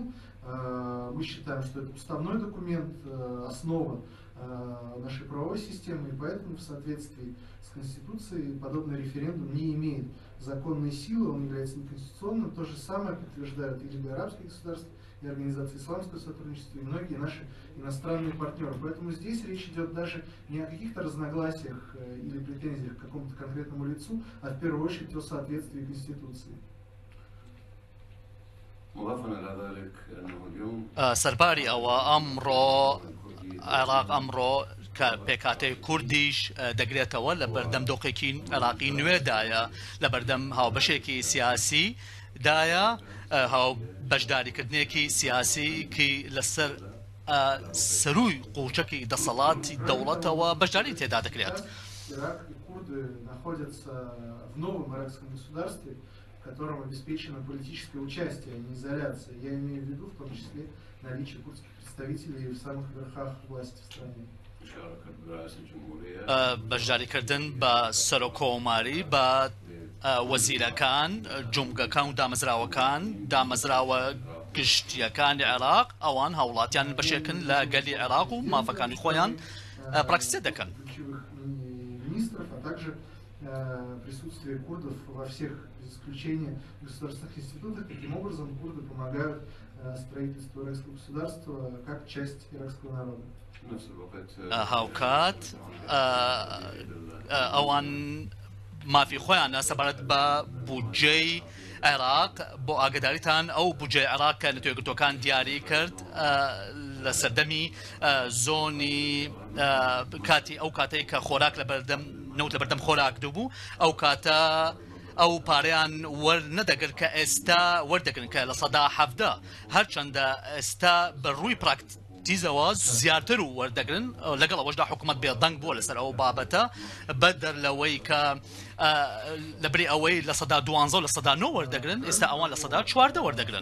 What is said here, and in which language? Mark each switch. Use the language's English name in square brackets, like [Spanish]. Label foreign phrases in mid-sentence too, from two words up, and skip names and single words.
[Russian] Мы считаем, что это уставной документ, основа нашей правовой системы, и поэтому в соответствии с Конституцией подобный референдум не имеет законной силы, он является неконституционным. То же самое подтверждают и Лига арабских государств, и Организация исламского сотрудничества, и многие наши иностранные партнеры. Поэтому здесь речь идет даже не о каких-то разногласиях или претензиях к какому-то конкретному лицу, а в первую очередь о соответствии Конституции. [Central Kurdish] سەرباری ئەوە ئەمڕۆ عێراق ئەمڕۆ کە پێکاتەی کوردیش دەگرێتەوە لە بەردەم دۆخێکی عێراقی نوێدایە لە بەردەم هاوبەشێکی سیاسیدایە هاو بەشداریکردنێکی سیاسیکی لەسەر سەروی قوچەکی دەسەڵاتی دەوڵەتەوە بەشداری تێدا دەکرێت. [Russian] Ирак и курды находятся в новом иракском государстве, в котором обеспечено политическое участие, а не изоляция. Я имею в виду в том числе наличие курдских представителей в самых верхах власти в стране. [Central Kurdish] بەشداریکردن بە سەرۆکۆماری بە وەزیرەکان جومگەکان و دامەزراوە گشتیەکانی عێراق ئەوان هاوڵاتیان بەشێکن لە گەلی عێراق و مافەکانی خۆیان پراکتیسە دەکەن. [Russian] А также присутствие курдов во всех, без исключения, государственных институтах. Таким образом, курды помогают строительству иракского государства как часть иракского народа. [Central Kurdish] هاوکات ئەوان مافی خۆیانە سەبارەت بە بودجەی عێراق بۆ ئاگداریتان ئەو بودجەی عێراق کە لە توێگرتوەکان دیاری کرد لە سەردەمی زۆنی کاتی ئەو کاتەی کە خۆراک لە بەردەم نەوت لە بەردەم خۆراک دووبوو ئەو کاتە ئەو پارەیان وەرنەدەگرت کە ئێستا وەردەگرن کە لە سەدا 17 هەرچەندە ئێستا بەڕووی پراکتیزەوە زیاتر و وەردەگرن لەگەڵ ئەوەشدا حکوومەت بێدەنگ بووە لەسەر ئەو بابەتە بەدەر لەوەی کە لەبری ئەوەی لە سەدا 12 لە سەدا 9 وەردەگرن ئێستا ئەوان لە سەدا 14 وەردەگرن.